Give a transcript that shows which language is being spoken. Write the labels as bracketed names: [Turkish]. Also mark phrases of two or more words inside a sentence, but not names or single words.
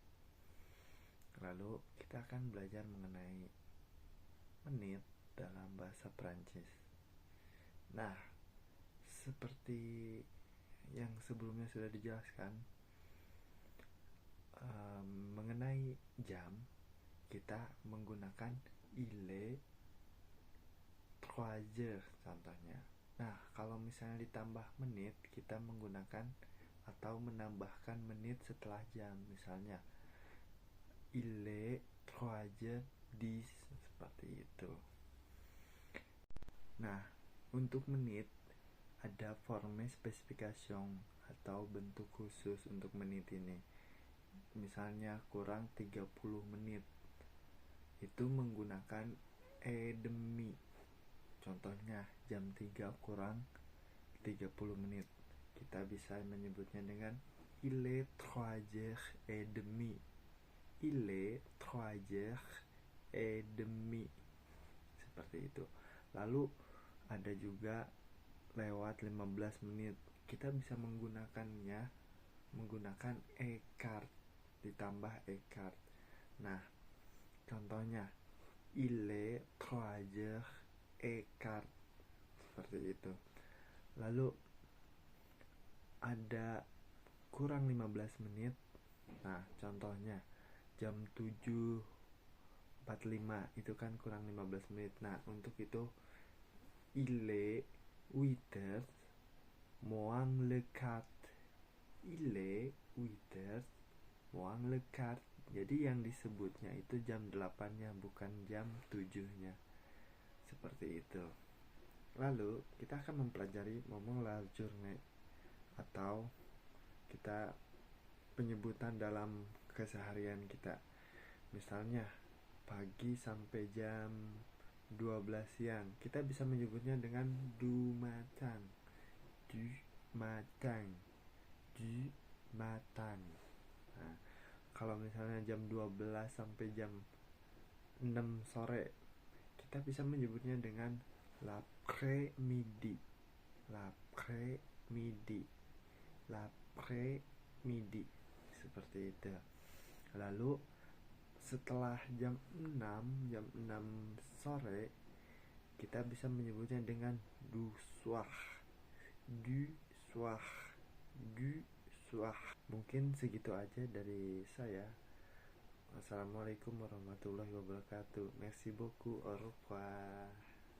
[Indonesian] Lalu kita akan belajar mengenai menit dalam bahasa Prancis. Nah, seperti yang sebelumnya sudah dijelaskan, mengenai jam kita menggunakan [French] il est 3 heures [Indonesian] contohnya. Nah, kalau misalnya ditambah menit, kita menggunakan atau menambahkan menit setelah jam. [French] Misalnya il est 3 heures 10, [Indonesian] seperti itu. Nah, untuk menit ada forme spesifikasi atau bentuk khusus untuk menit ini. Misalnya kurang 30 menit, itu menggunakan [French] et demi. [Indonesian] Contohnya jam 3 kurang 30 menit, kita bisa menyebutnya dengan [French] il est 3 heures et demi. Il est 3 heures et demi. [Indonesian] Seperti itu. Lalu ada juga lewat 15 menit. Kita bisa menggunakannya menggunakan écart ditambah écart. Nah, contohnya [French] il est 3 heures et quart, [Indonesian] seperti itu. Lalu ada kurang 15 menit. Nah, contohnya jam 7.45 itu kan kurang 15 menit. Nah, untuk itu [French] il est 8 heures moins le quart. Il est 8 heures moins le quart. [Indonesian] Jadi yang disebutnya itu jam 8-nya, bukan jam 7-nya. Seperti itu. Lalu kita akan mempelajari ngomong [French] la journée [Indonesian] atau kita penyebutan dalam keseharian kita. Misalnya pagi sampai jam 12 siang, kita bisa menyebutnya dengan [French] du matin. [Indonesian] Nah, kalau misalnya jam 12 sampai jam 6 sore, kita bisa menyebutnya dengan l'après-midi. [French] L'après-midi. midi, [Indonesian] seperti itu. Lalu setelah jam 6 sore kita bisa menyebutnya dengan [French] du soir, du soir, du soir. [Indonesian] Mungkin segitu aja dari saya. [Arabic] السلام عليكم ورحمة الله وبركاته. [French] Merci beaucoup, au revoir.